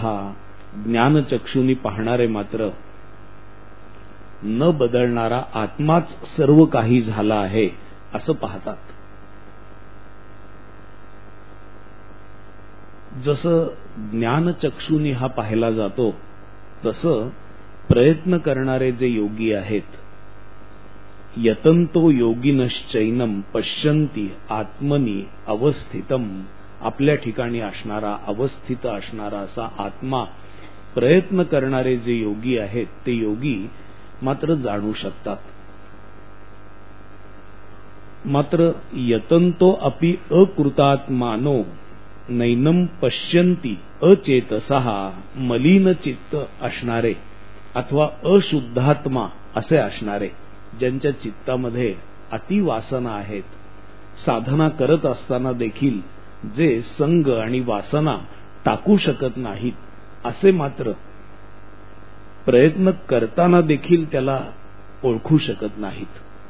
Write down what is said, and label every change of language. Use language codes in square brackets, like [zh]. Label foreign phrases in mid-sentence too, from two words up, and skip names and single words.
[mr] ज्ञानचक्षुनी पाहणारे मात्र न बदलणारा आत्माच सर्व काही झाला आहे असं पाहतात. जसं ज्ञानचक्षुनी हा पाहिला जातो तसं प्रयत्न करणारे जे योगी आहेत, [sa] यतंतो योगिनश्चैनम पश्यन्ति आत्मनि अवस्थितम, [mr] आपल्या ठिकाणी असणारा, अवस्थित असणारा असा आत्मा प्रयत्न करणारे जे योगी आहेत ते योगी मात्र जाणू शकतात. [sa] मात्र यतंतो अपि अकृतात्मानो नैनम पश्यन्ति अचेतसः, [mr] मलिन चित्त असणारे अथवा अशुद्धात्मा असे असणारे, ज्यांच्या चित्तामध्ये अतिवासना आहेत, साधना करत असताना देखील जे संग आणि वासना टाकू शकत नाहीत, असे मात्र प्रयत्न करताना देखील त्याला ओळखू शकत नाहीत.